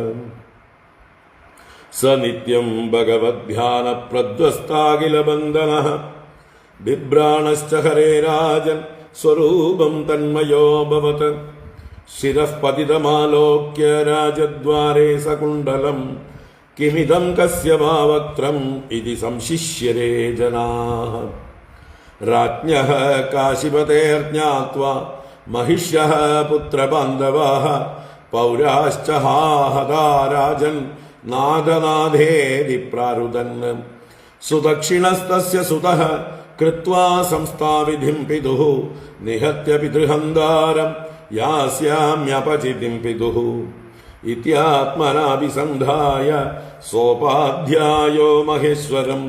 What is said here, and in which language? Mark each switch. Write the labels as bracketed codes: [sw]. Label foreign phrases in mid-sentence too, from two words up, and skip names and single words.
[sa] स नित्यं भगवद्ध्यानप्रध्वस्ताखिलबन्धनः बिभ्राणश्च हरेराजन् स्वरूपं तन्मयोभवत् शिरः पतितमालोक्य राजद्वारे सकुण्डलं किमिदं कस्य वा वक्त्रं इति संशिष्यरे जनाः राज्ञः काशिपतेर्ज्ञात्वा महिष्यः पुत्रबान्धवाः पौराश्च हाहदा राजन् नादनादेति प्रारुदन् सुदक्षिणस्तस्य सुतः कृत्वा संस्थाविधिं पितुः निहत्य पितृहन्तारं यास्याम्यपचितिं पितुः इत्यात्मनाभिसन्धाय सोपाध्यायो महेश्वरं